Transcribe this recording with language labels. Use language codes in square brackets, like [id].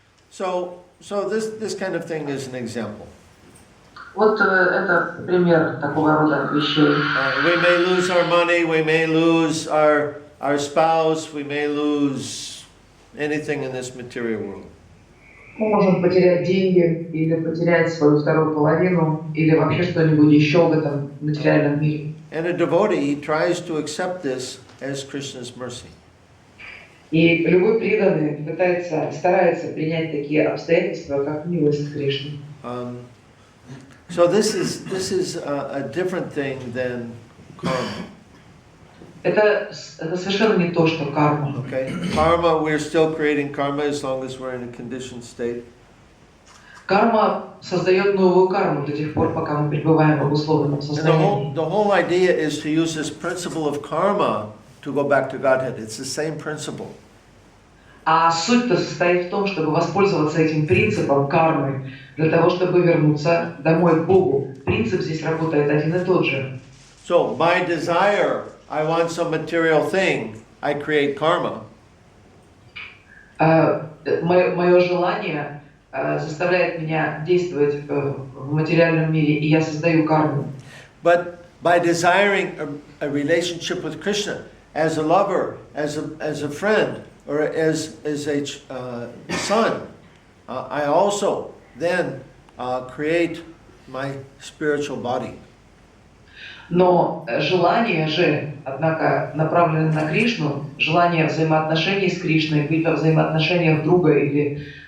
[en] So this kind of thing is an example. [ru] Вот это пример такого рода вещей. [en] We may lose our money, we may lose our spouse, we may lose anything in this material world. [ru] Мы можем потерять деньги, или потерять свою вторую половину, или вообще что-нибудь еще в этом материальном мире. [en] And a devotee tries to accept this as Krishna's mercy. [ru] И любой преданный старается принять такие обстоятельства, как милость Кришны. [en] So this is a different thing than karma. [ru] Это совершенно не то, что карма. [en] Okay, karma, we're still creating karma as long as we're in a conditioned state. [ru] Карма создает новую карму до тех пор, пока мы пребываем в условном состоянии. [en] The whole idea is to use this principle of karma to go back to Godhead. It's the same principle. [ru] А суть-то состоит в том, чтобы воспользоваться этим принципом кармы для того, чтобы вернуться домой к Богу. Принцип здесь работает один и тот же. [en] So my desire, I want some material thing, I create karma. [ru] Мое желание заставляет меня действовать в материальном мире, и я создаю карму. [en] But by desiring a relationship with Krishna, as a lover, as a friend, or as a son, I also then create my spiritual body. [ru] Но желание же, однако, направлено на Кришну, желание взаимоотношений с Кришной, быть во взаимоотношениях друга или